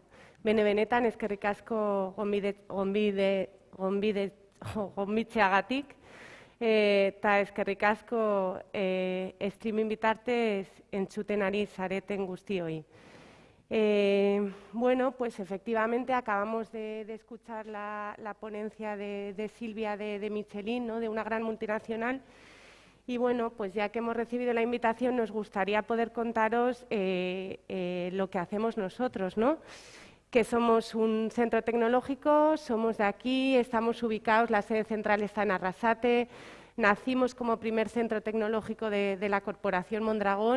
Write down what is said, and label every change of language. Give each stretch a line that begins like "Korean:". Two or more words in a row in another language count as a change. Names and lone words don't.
Basque: Benetan eskerrik asko gonbitzeagatik, eta eskerrik asko streaming bitartez entzuten ari zareten guztioi.
Spanish: Bueno, pues efectivamente acabamos de escuchar la ponencia de Silvia de Michelin, ¿no? De una gran multinacional. Y bueno, pues ya que hemos recibido la invitación, nos gustaría poder contaros lo que hacemos nosotros, ¿no? Que somos un centro tecnológico, somos de aquí, estamos ubicados, la sede central está en Arrasate, nacimos como primer centro tecnológico de la Corporación Mondragón.